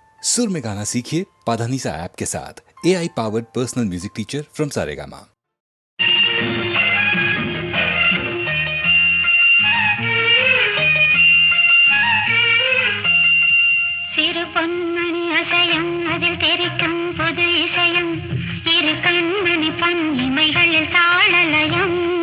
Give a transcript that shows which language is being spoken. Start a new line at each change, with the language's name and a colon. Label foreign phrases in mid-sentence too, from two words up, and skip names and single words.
Hindi: सुर में गाना सीखिए पाधानीसा ऐप के साथ।
English: AI powered personal music teacher from
Hindi: सारेगामा।
Tamil: சிறு பொன்மணி அசையும் அதில் தெரிக்கும் புது இசையும் இரு கண்மணி பொன் இமைகளில் தாளலயம்.